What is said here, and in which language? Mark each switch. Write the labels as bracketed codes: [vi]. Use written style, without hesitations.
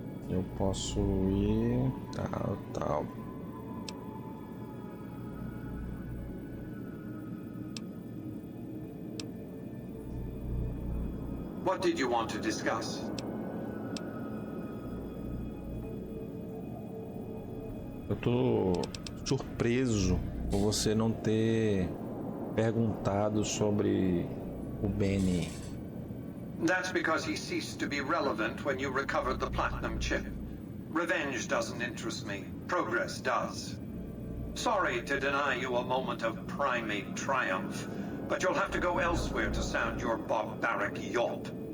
[pt] Eu posso ir... Tal. [en] What did you want to discuss? [pt] Eu tô surpreso por você não ter perguntado sobre o Benny. [en] That's because he ceased to be relevant when you recovered the Platinum chip. Revenge doesn't interest me. Progress does. Sorry to deny you a moment of primate triumph, but you'll have to go elsewhere to sound your barbaric yawp.